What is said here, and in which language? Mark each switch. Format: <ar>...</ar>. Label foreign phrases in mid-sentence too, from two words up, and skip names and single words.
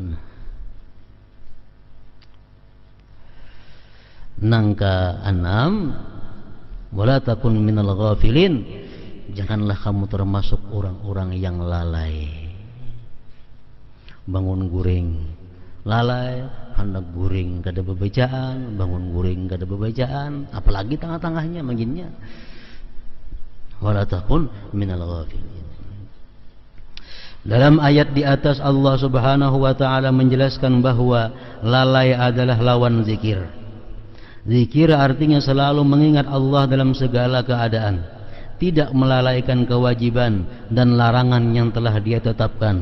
<id>Nang ke-6,</id> <ar>ولا تكن من الغافلين,</ar> <id>janganlah kamu termasuk orang-orang yang lalai.</id> <bjn>Bangun guring lalai, hendak guring kada bebacaan, bangun guring kada bebacaan, apalagi tengah-tengahnya maginnya.</bjn> <ar>ولا تكن من الغافلين.</ar> <id>Dalam ayat di atas Allah</id> <ar>سبحانه وتعالى</ar> <id>menjelaskan bahwa lalai adalah lawan zikir. Zikir artinya selalu mengingat Allah dalam segala keadaan, tidak melalaikan kewajiban dan larangan yang telah Dia tetapkan.</id>